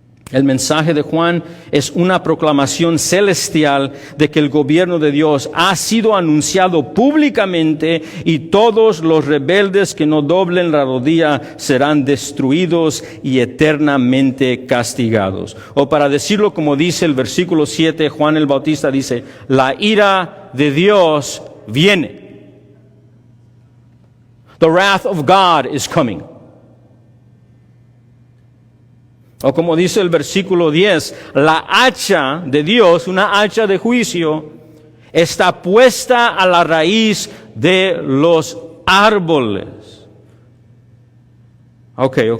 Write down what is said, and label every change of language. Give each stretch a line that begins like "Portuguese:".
Spanish: El mensaje de Juan es una proclamación celestial de que el gobierno de Dios ha sido anunciado públicamente y todos los rebeldes que no doblen la rodilla serán destruidos y eternamente castigados. O para decirlo como dice el versículo 7, Juan el Bautista dice: la ira de Dios viene.
English: The wrath of God is coming.
Spanish: O como dice el versículo 10, la hacha de Dios, una hacha de juicio, está puesta a la raíz de los árboles. Ok.